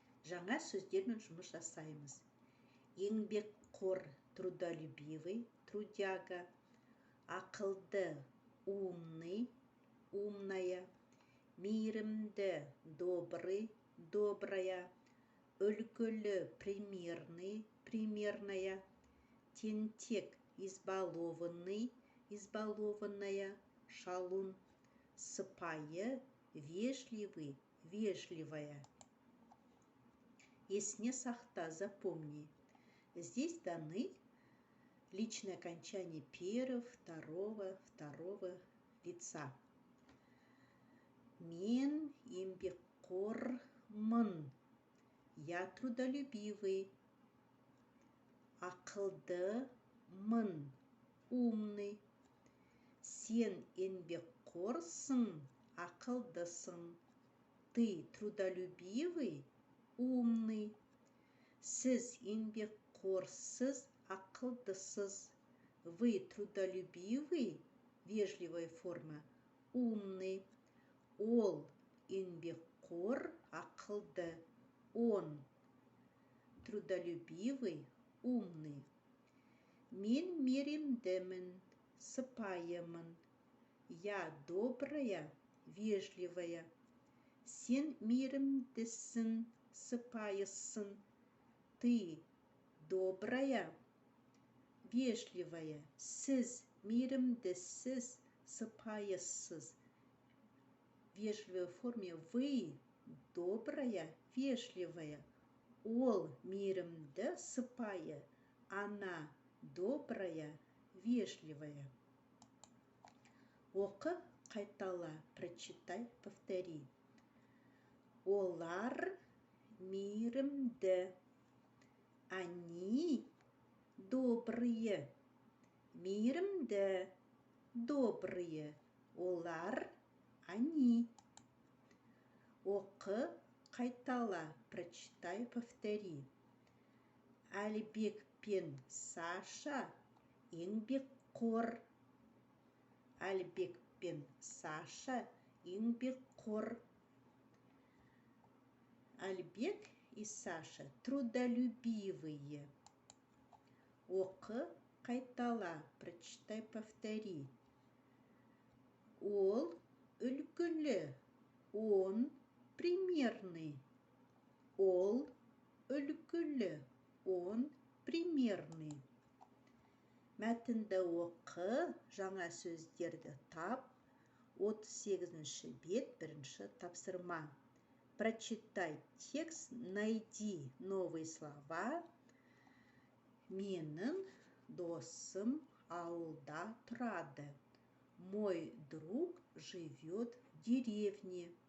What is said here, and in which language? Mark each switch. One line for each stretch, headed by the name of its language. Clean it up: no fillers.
Kazakh: Жаңа сөздермен жұмыс жасаймыз. Еңбекқор, трудолюбивый, трудяга.
Russian: Ақылды, умный, умная. Мейірімді, добрый, добрая. Үлгілі, примерный, примерная. Тентек, избалованный, избалованная. Шалун, сыпайы, вежливый, вежливая. Есіне сақта, запомни. Здесь даны личное окончание первого, второго лица.
Kazakh: Мен еңбекқормын.
Russian: Я трудолюбивый. Ақылдымын, умный.
Kazakh: Сен еңбекқорсың, ақылдысың.
Russian: Ты трудолюбивый, умный.
Kazakh: Сіз еңбекқорсыз, ақылдысыз.
Russian: Вы трудолюбивый, вежливая форма, умный.
Kazakh: Ол еңбекқор, ақылды.
Russian: Он трудолюбивый, умный.
Kazakh: Мен мейірімдімін, сыпайымын.
Russian: Я добрая, вежливая. Сен мейірімдісің, сыпайысың. Ты добрая, вежливая.
Kazakh: Сіз мейірімдісіз, сыпайысыз.
Russian: В вежливой форме вы добрая, вежливая.
Kazakh: Ол мейірімді, сыпайы. Она добрая, вежливая. Оқы, қайтала, прочитай, повтори. Олар мейірімді. Они добрые. Мейірімді, добрые. Олар, они. Оқы, қайтала, прочитай, повтори. Әлібек пен Саша еңбекқор. Әлібек пен Саша еңбекқор.
Russian: Әлібек и Саша трудолюбивые.
Kazakh: Оқы, қайтала, прочитай, повтори. Ол үлгілі. Он примерный. Ол үлгілі. Он примерный. Мәтінді оқы, жаңа сөздерді тап. 38-ші бет, бірінші тапсырма.
Russian: Прочитай текст, найди новые слова.
Kazakh: Менің досым ауылда тұрады.
Russian: Мой друг живет в деревне.